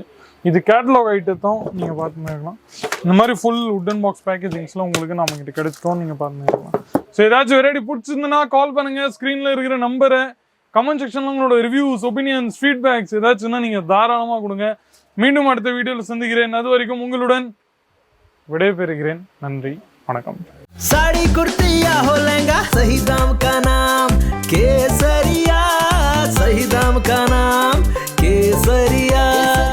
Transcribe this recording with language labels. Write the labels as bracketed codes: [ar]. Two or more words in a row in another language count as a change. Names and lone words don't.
[ta] இது [en] catalog items [ta] நீங்கள் பார்த்துன்னே இருக்கலாம். இந்த மாதிரி [en] full wooden box packagings [ta] உங்களுக்கு நம்மக்கிட்ட கிடைச்சிட்டோம். நீங்கள் பார்த்துன்னே இருக்கலாம். ஸோ ஏதாச்சும் வெரைட்டி பிடிச்சிருந்துன்னா கால் பண்ணுங்கள். ஸ்க்ரீனில் இருக்கிற நம்பரை [en] comment section [ta] உங்களோட [en] reviews, opinions, feedbacks [ta] ஏதாச்சும்னா நீங்கள் தாராளமாக கொடுங்க. மீண்டும் அடுத்த வீடியோவில் சந்திக்கிறேன். அது வரைக்கும் உங்களுடன் விடைபெறுகிறேன். நன்றி, வணக்கம். [hi] साड़ी कुर्ती या हो लहंगा, सही दाम का नाम केसरिया, सही दाम का नाम केसरिया।